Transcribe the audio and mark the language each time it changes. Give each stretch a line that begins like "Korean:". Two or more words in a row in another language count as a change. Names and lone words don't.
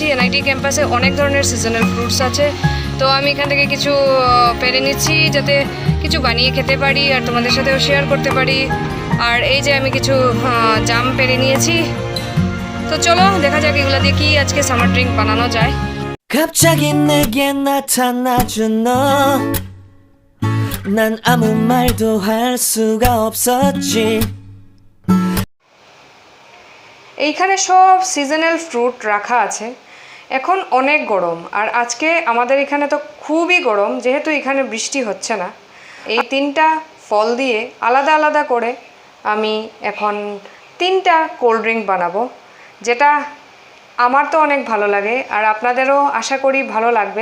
Bangla: এনআইটি ক্যাম্পাসে অনেক ধরনের
English: seasonal fruits
Bangla: আছে, তো আমি এখান থেকে কিছু পেরে নিচ্ছি যাতে কিছু বানিয়ে খেতে পারি আর তোমাদের সাথেও শেয়ার করতে পারি। আর এই যে আমি কিছু জাম পেরে নিয়েছি, তো চলো দেখা যাক এগুলো দিয়ে কি আজকে
English: summer drink
Bangla: বানানো যায়।
Korean: 갑자기 내게 나타나준 너 난 아무 말도 할 수가 없었지
Bangla: এইখানে সব
English: seasonal fruit
Bangla: রাখা আছে। এখন অনেক গরম, আর আজকে আমাদের এখানে তো খুবই গরম, যেহেতু এখানে বৃষ্টি হচ্ছে না। এই তিনটা ফল দিয়ে আলাদা আলাদা করে আমি এখন তিনটা
English: cold drink
Bangla: বানাবো, যেটা আমার তো অনেক ভালো লাগে আর আপনাদেরও আশা করি ভালো লাগবে।